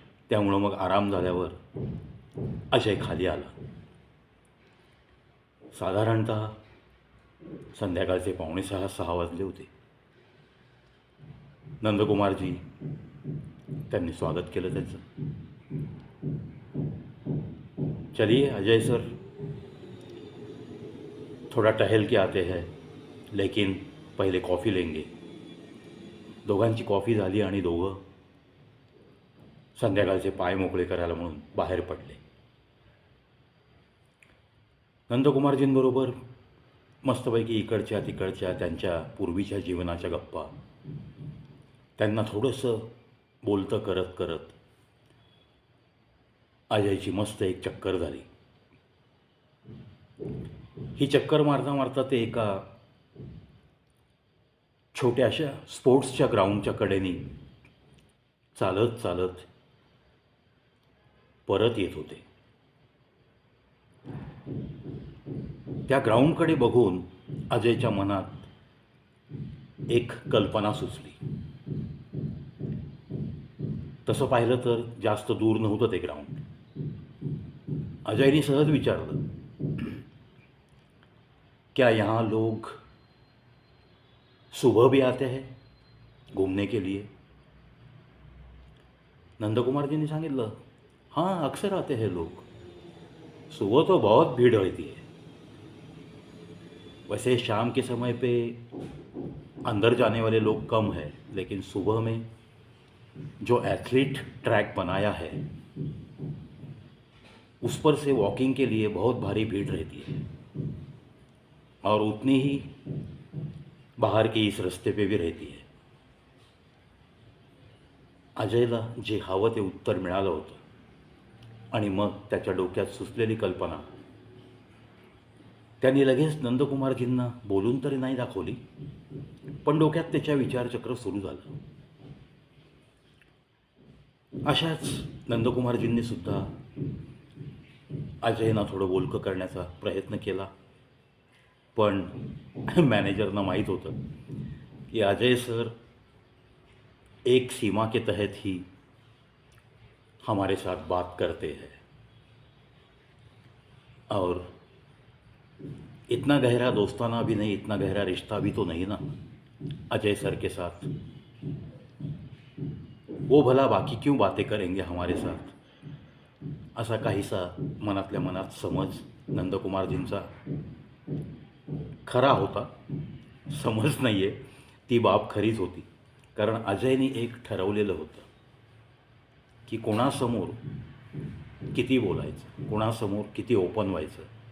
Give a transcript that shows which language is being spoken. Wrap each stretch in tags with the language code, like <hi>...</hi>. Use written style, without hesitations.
<mr>त्यामुळं मग आराम झाल्यावर अजय खाली आला. साधारणतः संध्याकाळचे 5:45-6 वाजले होते. नंदकुमारजी त्यांनी स्वागत केलं त्याचं.</mr> <hi>चलिए अजय सर, थोड़ा टहल के आते हैं, लेकिन पहिले कॉफी लेंगे.</hi> <mr>दोघांची कॉफी झाली आणि दोघं संध्याकाळचे पाय मोकळे करायला म्हणून बाहेर पडले. नंदकुमारजींबरोबर मस्तपैकी इकडच्या तिकडच्या त्यांच्या पूर्वीच्या जीवनाच्या गप्पा त्यांना थोडंसं बोलतं करत करत अजयची मस्त एक चक्कर झाली. ही चक्कर मारता मारता ते एका छोट्याशा स्पोर्ट्सच्या ग्राउंडच्या कडेने चालत चालत परत येत होते. त्या ग्राउंडकडे बघून अजयच्या मनात एक कल्पना सुचली. तसं पाहिलं तर जास्त दूर नव्हतं ते ग्राउंड. अजयने सहज विचारलं,</mr> <hi>क्या यहाँ लोग सुबह भी आते हैं घूमने के लिए? नंदकुमार जी ने</hi> <mr>सांगितलं,</mr> <hi>हाँ अक्सर आते हैं लोग. सुबह तो बहुत भीड़ रहती है. वैसे शाम के समय पे अंदर जाने वाले लोग कम है, लेकिन सुबह में जो एथलीट ट्रैक बनाया है उस पर से वॉकिंग के लिए बहुत भारी भीड़ रहती है, और उतनी ही बाहर के इस रस्ते पे भी रहती है.</hi> <mr>अजयला जे हवं ते उत्तर मिळालं होतं आणि मग त्याच्या डोक्यात सुचलेली कल्पना त्यांनी लगेच नंदकुमारजींना बोलून तरी नाही दाखवली, पण डोक्यात त्याच्या विचारचक्र सुरू झालं. अशाच नंदकुमारजींनी सुद्धा अजयना थोडं बोलकं करण्याचा प्रयत्न केला, पण मॅनेजरना माहीत होतं कि</mr> <hi>अजय सर एक सीमा के तहत ही हमारे साथ बात करते हैं, और इतना गहरा दोस्ताना भी नहीं, इतना गहरा रिश्ता भी तो नहीं ना अजय सर के साथ. वो भला बाकी क्यों बातें करेंगे हमारे साथ,</hi> <mr>असा काहीसा मनातल्या मनात समज नंदकुमारजींचा खरा होता. समज नाही आहे, ती बाब खरीच होती. कारण अजयने एक ठरवलेलं होतं की कोणासमोर किती बोलायचं, कोणासमोर किती ओपन व्हायचं.</mr>